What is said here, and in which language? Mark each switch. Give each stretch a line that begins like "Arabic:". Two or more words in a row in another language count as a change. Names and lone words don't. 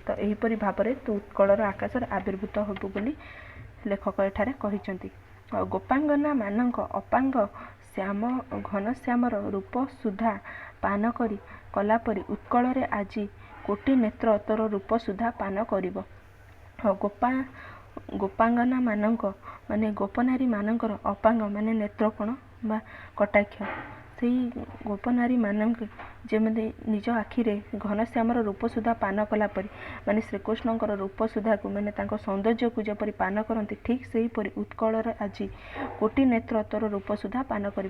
Odia: ତୋ ଏହିପରି ଭାବରେ ତୁ ଉତ୍କଳର ଆକାଶର ଆବିର୍ଭୂତ ହେବୁ ବୋଲି ଲେଖକ ଏଠାରେ କହିଛନ୍ତି। ଗୋପାଙ୍ଗନା ମାନଙ୍କ ଅପାଙ୍ଗ ଶ୍ୟାମ ଘନ ଶ୍ୟାମର ରୂପ ସୁଧା ପାନ କରି କଲାପରି ଉତ୍କଳରେ ଆଜି କୋଟି ନେତ୍ର ତୋର ରୂପ ସୁଧା ପାନ କରିବ। ଗୋପାଙ୍ଗନା ମାନଙ୍କ ମାନେ ଗୋପନାରୀ ମାନଙ୍କର ଅପାଙ୍ଗ ମାନେ ନେତ୍ର କୋଣ ବା କଟାକ୍ଷ, ସେଇ ଗୋପନାରୀ ମାନଙ୍କ ଯେମିତି ନିଜ ଆଖିରେ ଘନଶ୍ୟାମର ରୂପ ସୁଧା ପାନ କଲା ପରି ମାନେ ଶ୍ରୀକୃଷ୍ଣଙ୍କର ରୂପ ସୁଧାକୁ ମାନେ ତାଙ୍କ ସୌନ୍ଦର୍ଯ୍ୟକୁ ଯେପରି ପାନ କରନ୍ତି, ଠିକ୍ ସେହିପରି ଉତ୍କଳର ଆଜି କୋଟି ନେତ୍ର ତୋର ରୂପ ସୁଧା ପାନ କରିବ।